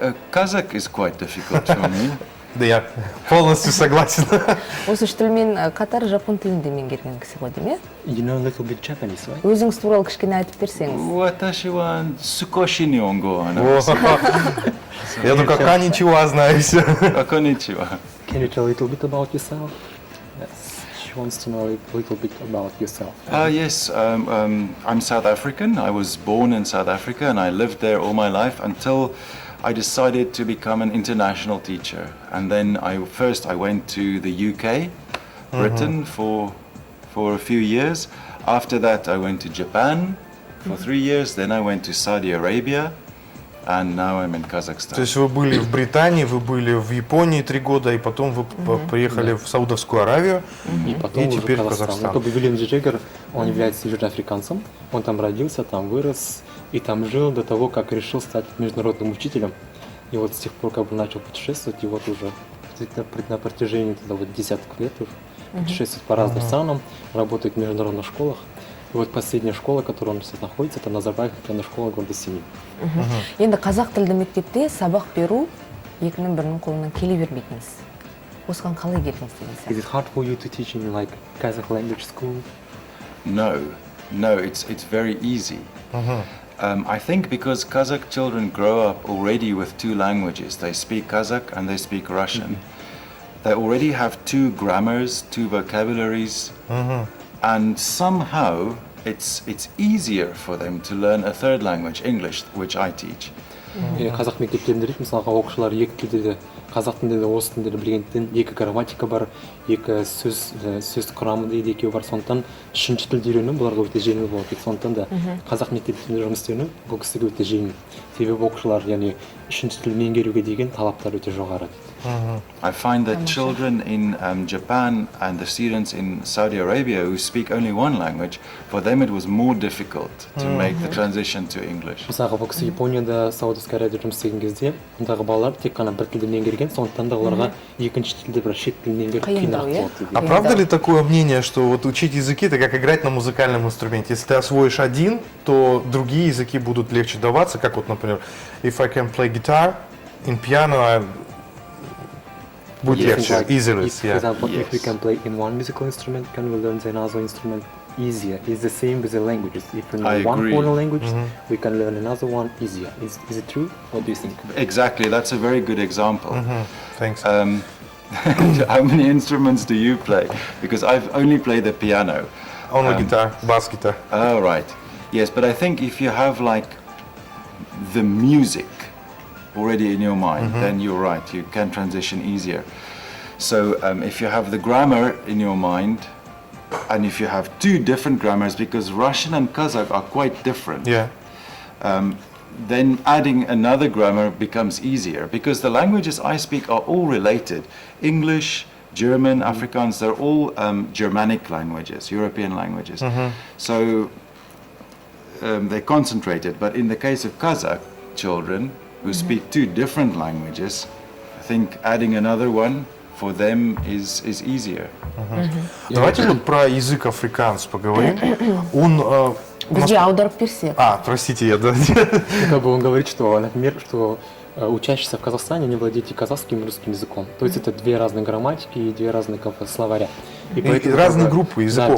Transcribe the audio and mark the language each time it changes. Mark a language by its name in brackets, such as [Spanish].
[English] Kazakh is quite difficult for me. [Russian] Да, я полностью согласен. [Kazakh] Осы 3 тілмен қатар жапон тілін де меңгерген кісі ғой, деме? [English] You know a little bit Japanese, right? [Kazakh] Өзіңіз туралы кішкене айтып берсеңіз. [Japanese] Watashi wa sukoshi nihongo wa [Russian] Я только коничева знаю все. [Japanese] Konnichiwa. [English] Can you tell a little bit about yourself? Yes, she wants to know a little bit about yourself. Yes, I'm South African. I was born in South Africa and I lived there all my life until I decided to become an international teacher. And then I went to the UK, Britain for a few years. After that I went to Japan for 3 years. Then I went to Saudi Arabia. And now I'm in Kazakhstan. [Russian] То есть вы были в Британии, вы были в Японии 3 года, и потом вы приехали в Саудовскую Аравию, и теперь в Казахстан. Как бы Вильям Де Джагер, он является южноафриканцем, он там родился, там вырос, и там жил до того, как решил стать международным учителем. И вот с тех пор как бы начал путешествовать, и вот уже на протяжении вот десятков лет уже путешествует по разным странам, работает в международных школах. И вот последняя школа, в которой он сейчас находится, это Назарбаев интеллектуальная школа города Семей. [Kazakh] Енді қазақ тілді мектепте сабақ беру екінің бірінің қолынан келе бермейтініз. Осыған қалай келдіңіз деген сияқты? [English] Is it hard for you to teach in like Kazakh language school? No, it's very easy. I think because Kazakh children grow up already with two languages. They speak Kazakh and they speak Russian. They already have two grammars, two vocabularies, and somehow it's easier for them to learn a third language, English, which I teach. [Kazakh] Қазақ мектептерінде мысалға оқушылар екі тілде де қазақ тілінде де орыс тілінде де білгендіктен екі грамматика бар, екі сөз құрамы дейді екеуі бар, сондықтан үшінші тілді үйрену бұларға өте жеңіл болады дейді. Сондықтан да қазақ мектептерінде жұмыс істеу бұл кісіге өте жеңіл. Себебі оқушылар яғни үшінші тілді меңгеруге деген талаптар өте жоғары дейді. [English] I find that children in Japan and the students in Saudi Arabia who speak only one language, for them it was more difficult to make the transition to English. [Kazakh] Мысалға бұл кісі Японияда, Саудовская Аравияда жұмыс істеген кезде ондағы балалар тек қана бір тілді меңгерген, сондықтан да оларға екінші тілде бір шет тілін меңгеру қиынырақ болады. [Russian] А правда ли такое мнение, что вот учить языки это как играть на музыкальном инструменте? Если ты освоишь один, то другие языки будут легче даваться, как вот, например, [English] if I can play guitar in piano, [Russian] будет легче, easier. [English] For example, if we can play in one musical instrument, can we learn another instrument easier? It's the same with the languages. If we know one foreign language, we can learn another one easier. Is it true? What do you think? Exactly, that's a very good example. Thanks. How many instruments do you play? Because I've only played the piano. Only guitar, bass guitar. Oh, right. Yes, but I think if you have like the music already in your mind, then you're right, you can transition easier. So if you have the grammar in your mind, and if you have two different grammars, because Russian and Kazakh are quite different, then adding another grammar becomes easier, because the languages I speak are all related. English, German, Afrikaans, they're all Germanic languages, European languages. So they're concentrated, but in the case of Kazakh children, who speak two different languages, I think adding another one for them is easier. [Russian] Давайте вот про язык африканс поговорим. Он... Подожди, [Kazakh] аударып берсек. [Russian] Простите, я... Как бы он говорит, что, например, что учащиеся в Казахстане не владеют и казахским, и русским языком. То есть это две разные грамматики и две разные словаря. И разные группы языков,